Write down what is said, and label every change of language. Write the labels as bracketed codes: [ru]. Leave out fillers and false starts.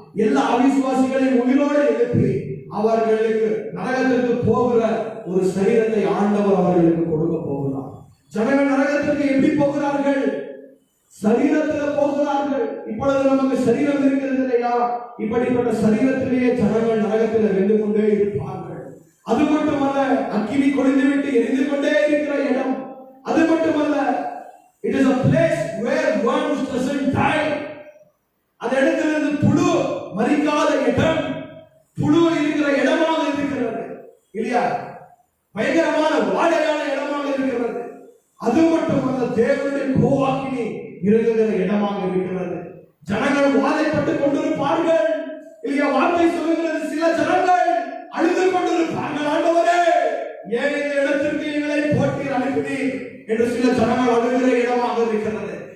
[ta] எல்லா அவிசுவாசிகளையும் உயிரோடு எழுப்பி அவர்களுக்கு நரகத்திற்கு போகிற ஒரு சரீரத்தை ஆண்டவர் அவர்களுக்கு கொடுக்க போகிறார். ஜனங்கள் நரகத்திற்கு எப்படி போகிறார்கள்? சரீரத்தில் போகிறார்கள். இப்பொழுது நமக்கு சரீரம் இருக்கிறது இல்லையா? இப்படிப்பட்ட சரீரத்திலேயே ஜனங்கள் நரகத்தில் வென்று கொண்டே இருப்பார்கள். அது மட்டுமல்ல, அக்கினி கொழுந்து விட்டு எரிந்து கொண்டே இருக்கிற இடம். அது மட்டுமல்ல, [en] it is a place where worms doesn't die. [ta] அந்த இடத்திலிருந்து புழு மரிக்காத இடம், புழு இருக்கிற இடமாக இருக்கிறது இல்லையா? பயங்கரமான வாடையான இடமாக இருக்கிறது. அது மட்டுமல்ல, தேவனுடைய கோவாக்கினி இறங்குகிற இடமாக இருக்கிறது. ஜனங்கள் வாதைப்பட்டுக் கொண்டிருப்பார்கள் இல்லையா? வார்த்தை சொல்லுகிறது, சில ஜனங்கள் அழுது கொண்டிருப்பார்கள், ஆண்டவரே ஏன் இந்த இடத்திற்கு எங்களை போட்டி அனுப்பினீர் என்று சில ஜனங்கள் அழுகிற இடமாக இருக்கிறது.